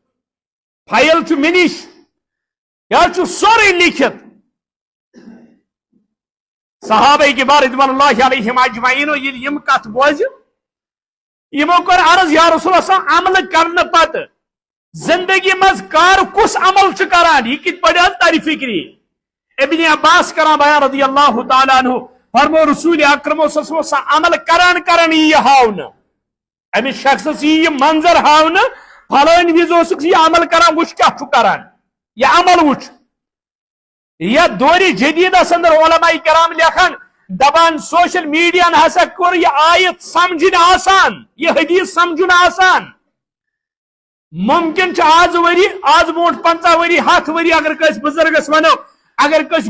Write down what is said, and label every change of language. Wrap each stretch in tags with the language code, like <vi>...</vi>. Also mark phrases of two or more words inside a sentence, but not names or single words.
<ks>فایل چھُ مےٚ نِش یہِ چھُ سورُے لیکھِتھ صحابہ کِبار</ks> <ar>رضوان اللہ علیہم اجمعیٖن</ar> <ks>ییٚلہِ یِم کتھ بوزِ یِمو کوٚر عرض</ks> <ar>یا رسول اللہ</ar> <ks>عملہٕ کرنہٕ پتہٕ زندگی منٛز کر کُس عمل چھُ کران یہِ کِتھ پٲٹھۍ آو ترِ فکری ابن عباس کران بیان</ks> <ar>رضی اللہ تعالیٰ عنہ</ar> <ks>فرمو رسول اکرم</ks> <ar>صلی اللہ علیہ وسلم</ar> <ks>سۄ عمل کران یی ہاونہٕ امس شخصس یہ منظر ہاونہٕ فلٲنۍ وِزِ اوسُکھ یہ عمل کران وٕچھ کیٛاہ چھُ کران یہ عمل وٕچھ یتھ دورِ جدیدس اندر علماء کرام لیکھان دپان سوشل میڈیاہن ہسا کوٚر یہ آیت سمجھٕنۍ آسان یہ حدیث سمجھُن آسان ممکن چھُ آز ؤری آز برونٛٹھ 50 ؤری 100 ؤری اگر کٲنٛسہِ بُزرگس ونو اگر کٲنٛسہِ</ks>